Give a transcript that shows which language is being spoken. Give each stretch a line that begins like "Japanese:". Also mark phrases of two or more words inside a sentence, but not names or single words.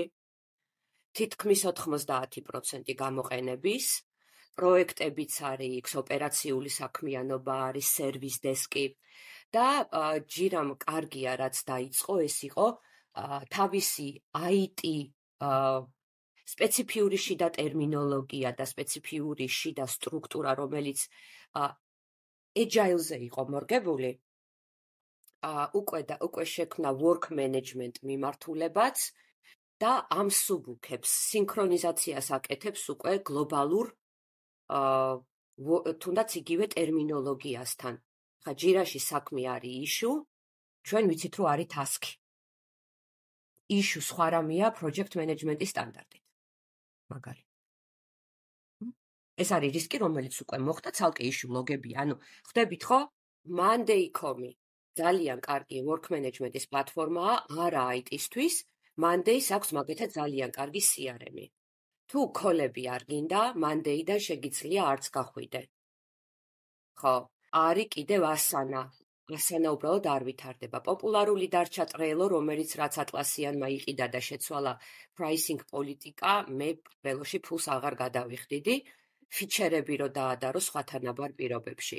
Georgian: თითქმის 90% გამოყენების, პროექტებიც არის, ოპერაციული საქმიანობა არის,
English: service desk
Georgian: და Jira-მ კარგია რაც დაიწყო, ეს იყო თავისი IT სპეციფიური შიდა ტერმინოლოგია და სპეციფიური შიდა სტრუქტურა, რომელიც agile-ზე იყო მორგებული, უკვე შექმნა
English: work management
Georgian: მიმართულებაც და ამსუბუქებს, სინქრონიზაციას აკეთებს უკვე გლობალურ თუნდაც იგივე ტერმინოლოგიასთან. ხა Jira-ში საქმე არის issue, ჩვენ ვიცით რომ არის task-ი. issue სხვა რამეა
English: project management-
Georgian: ის სტანდარტით. მაგარი. ეს არის რისკი, რომელიც უკვე მოხდა, ცალკე issue ლოგები, ანუ ხვდებით ხო? Monday.com-ი ძალიან კარგი
English: work management-
Georgian: ის პლატფორმაა, არა IT-ისთვის, Monday-ს აქვს მაგალითად ძალიან კარგი CRM-ი. თუ კოლები არ გინდა, Monday-დან შეგიძლია არც გახვიდე. ხო, არის კიდევ Asana. Asana უბრალოდ არ ვითარდება. პოპულარული დარჩა Trello, რომელიც რაც ატლასიანმა იყიდა და შეცვალა pricing პოლიტიკა, მე Trello-ში ფულს აღარ გადავიხდიდი, ფიჩერები რო დაადარო სხვათანაბარ პირობებში.